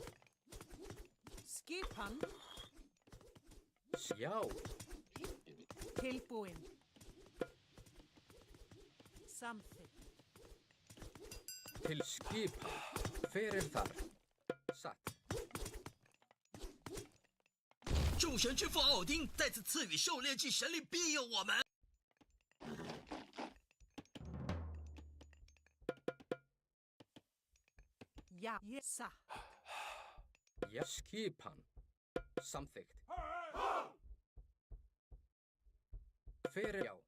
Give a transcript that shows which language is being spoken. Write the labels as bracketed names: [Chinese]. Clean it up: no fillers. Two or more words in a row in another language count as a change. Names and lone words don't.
[Icelandic] Skipan. Já. Tilbúin. Samþykkt. Til skipan. Fyrir þar. Satt. [Chinese] 众神之父奥丁再次赐予狩猎季神力庇佑我们。 [Icelandic] Já. Ég. Satt. Já. Skipan. Samþykkt. Fyrir já.